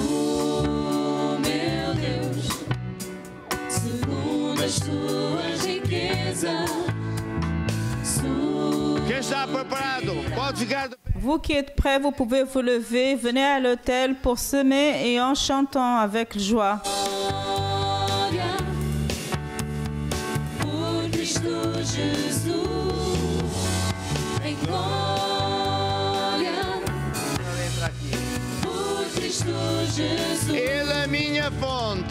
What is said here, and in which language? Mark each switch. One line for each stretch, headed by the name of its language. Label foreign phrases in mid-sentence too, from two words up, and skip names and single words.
Portuguese: segundo as tuas riquezas. quem está preparado pode ficar de pé.
French: Vous qui êtes prêts, vous pouvez vous lever, venez à l'autel pour semer et en chantant avec joie.
Portuguese: Glória por Cristo Jesus. Em glória por Cristo Jesus. Ele é minha fonte,